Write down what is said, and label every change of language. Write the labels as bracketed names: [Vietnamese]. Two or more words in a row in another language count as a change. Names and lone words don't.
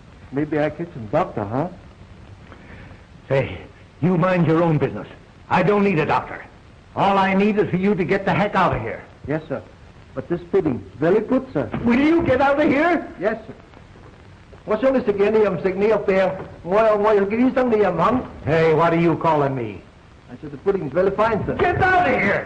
[English] Maybe I catch some doctor, huh? Say, you mind your own business. I don't need a doctor. All I need is for you to get the heck out of here. Yes, sir. But this pudding, very good, sir. Will you get out of here? Yes, sir. [Cantonese] 我想你食嘢，你又唔食，你又病，我又叫醫生，你又唔肯。 [English] Hey, what are you calling me? I said the pudding is very fine, sir. Get out of here!